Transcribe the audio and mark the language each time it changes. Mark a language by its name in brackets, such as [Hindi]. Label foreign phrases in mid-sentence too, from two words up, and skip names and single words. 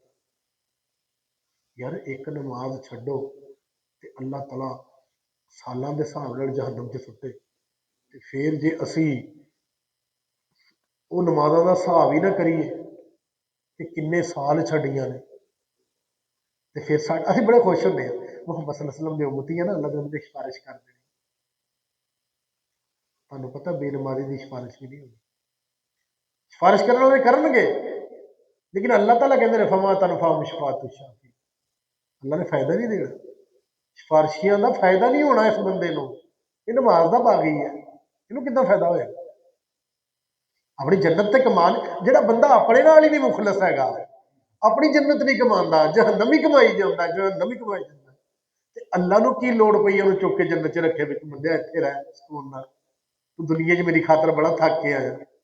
[Punjabi] یار ایک نماز چھڈو تے اللہ تعالیٰ سالاں دے حساب نال جہنم چ سٹے تے پھر جے اسی وہ نمازاں کا حساب ہی نہ کریے کہ کنے سال چھڈیاں نے تو پھر اسیں بڑے خوش ہوندے ہیں محمد [Arabic] صلی اللہ علیہ وسلم [Punjabi] دے امتی ہے نا، اللہ دے امتی سفارش کر دینی. تہانوں پتہ بے نمازی کی سفارش بھی نہیں ہوگی، سفارش کرنے والے کرن گے لیکن اللہ تعالیٰ کہتے ہیں [Arabic] فما تنفعهم شفاعة الشافعين, [Punjabi] اللہ نے فائدہ نہیں دینا، سفارشیاں کا فائدہ نہیں ہونا اس بندے کو، یہ نماز کا باغی ہے، انہوں کتنا فائدہ ہویا? اپنی جنت تے کمان جہڑا بندہ اپنے نال ہی نہیں مخلص ہیگا، اپنی جنت نہیں کماندا، جہنم ہی کمائی جاندا، جہنم ہی کمائی جاندا تے اللہ نوں کی لوڑ پئی اوہنوں چک کے جنت چ رکھے وچ بندے ایتھے رہ سکون نال، تو دنیا چ میری خاطر بڑا تھک کے آیا.